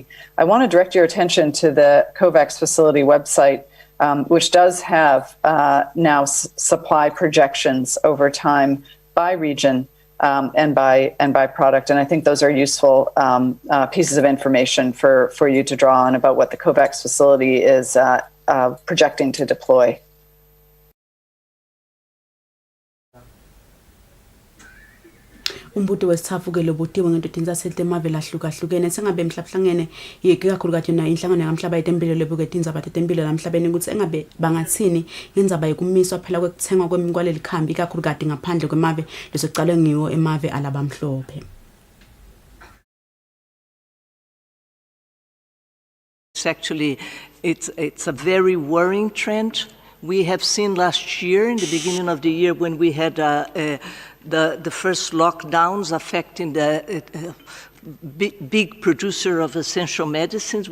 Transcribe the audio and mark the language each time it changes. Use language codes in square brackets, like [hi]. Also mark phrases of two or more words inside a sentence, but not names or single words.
[en] I want to direct your attention to the COVAX facility website, which does have now supply projections over time by region and by product. And I think those are useful pieces of information for you to draw on about what the COVAX facility is projecting to deploy. [ss] Umbuto wesithafu-ke lobutiwe ngento zaselte emave lahlukahlukene sengabe emhlabuhlangene ikakhulukazi yona inhlangano yamhlaba yetempilo lebuke tindzaba tetempilo lamhlabeni ukuthi engabe bangathini ngendzaba yokumiswa phela kwekuthengwa kwaleli khambi ikakhulukazi ngaphandle kwemave lesocalwe ngiwo emave alabamhlophe. [en] Actually, it's a very worrying trend. We have seen last year, in the beginning of the year, when we had the first lockdowns affecting the big producer of essential medicines.